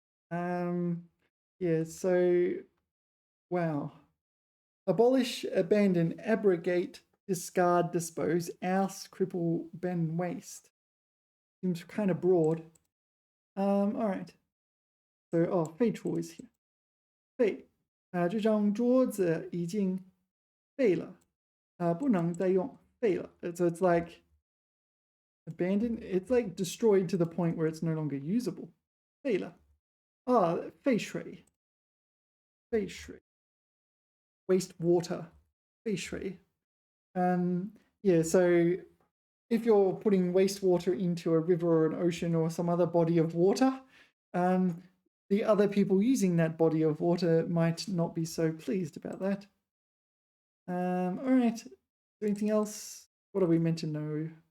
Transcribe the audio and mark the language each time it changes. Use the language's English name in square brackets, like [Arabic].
[English] Yeah, so wow. Abolish, abandon, abrogate, discard, dispose, oust, cripple, bend, waste. Seems kind of broad. All right. So, 废除 is here. [Chinese] 废，这张桌子已经废了，不能再用，废了。 [English] So it's like abandoned. It's like destroyed to the point where it's no longer usable. [Chinese] 废了。废水。废水。Wastewater. 废水. [English] Yeah, so if you're putting wastewater into a river or an ocean or some other body of water, the other people using that body of water might not be so pleased about that. All right. Anything else? What are we meant to know?